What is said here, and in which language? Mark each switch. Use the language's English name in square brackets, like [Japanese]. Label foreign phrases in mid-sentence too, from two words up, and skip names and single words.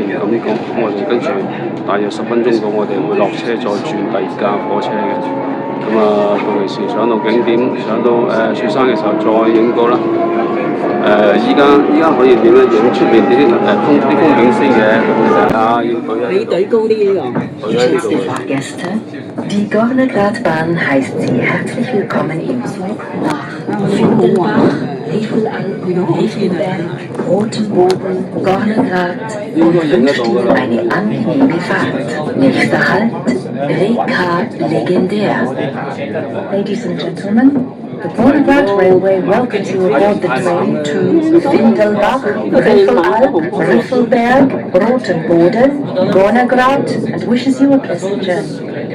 [Cantonese] 咁我哋跟住大約10分鐘到，我哋會落車再轉第二架火車嘅。咁到時上到景點，上到雪山嘅時候再影過啦。依家可以點樣影出面啲風景先嘅？你對高啲呢個。 [German] Geschätzte Fahrgäste, die Gornergratbahn heißt Sie herzlich willkommen im Zug nach Findelbach, Lichtenberg, Rotenboden, Gornergrat und wünscht Ihnen eine angenehme Fahrt. Nächster Halt, Reka Legendär. [English] Ladies and gentlemen, the Gornergrat Railway welcomes you aboard the train to Findelbach, Riffelalp, Riffelberg, Rotenboden, Gornergrat, and wishes you a pleasant journey.